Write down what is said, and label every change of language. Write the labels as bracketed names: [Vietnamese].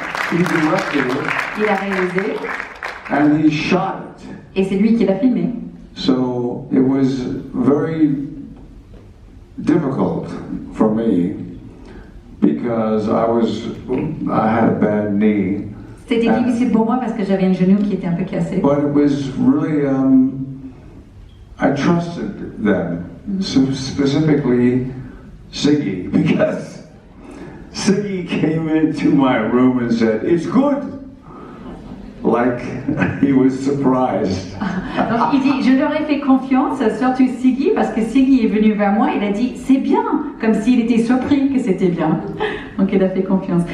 [English] He directed it [French] il a réalisé, [English] and he shot it. [French] et c'est lui qui l'a filmé. [English] So it was very difficult for me because I had a bad knee. [French] C'était difficile pour moi parce que j'avais un genou qui était un peu cassé. [English] But it was really, I trusted them, specifically Sigi, because Sigi came into my room and said, "It's good." Like he was surprised. [French] Donc il dit, je leur ai fait confiance, surtout Sigi, parce que Sigi est venu vers moi, il a dit, c'est bien, comme s'il était surpris que c'était bien. Donc il a fait confiance.